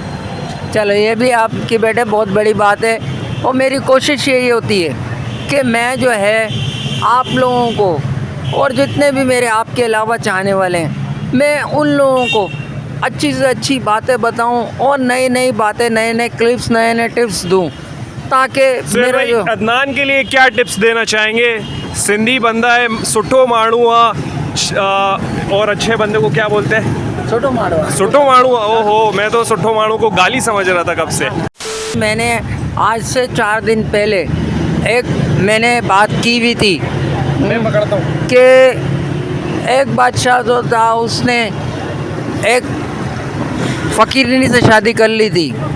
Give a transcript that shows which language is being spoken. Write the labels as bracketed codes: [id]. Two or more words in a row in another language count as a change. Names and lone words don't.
[ur] چلو یہ بھی آپ کی بیٹے بہت بڑی بات ہے، اور میری کوشش یہی ہوتی ہے کہ میں جو ہے آپ لوگوں کو اور جتنے بھی میرے آپ کے علاوہ چاہنے والے ہیں، میں ان لوگوں کو اچھی سے اچھی باتیں بتاؤں اور نئی نئی باتیں، نئے نئے کلپس، نئے نئے ٹپس دوں، تاکہ सुहेल मेरा भाई जो عدنان کے لیے کیا ٹپس دینا چاہیں گے؟ سندھی بندہ ہے, [sd] सुठो माण्हू आ, [ur] اور اچھے بندے کو کیا بولتے ہیں? छोटो मारो। [sd] सुठो माण्हू। [ur] اوہو، میں تو [sd] सुठो माण्हू [ur] کو گالی سمجھ رہا تھا کب سے. میں نے آج سے 4 دن پہلے میں نے بات کی بھی تھی میں پکڑتا ہوں کہ ایک بادشاہ جو تھا اس نے ایک فقیرنی سے شادی کر لی تھی.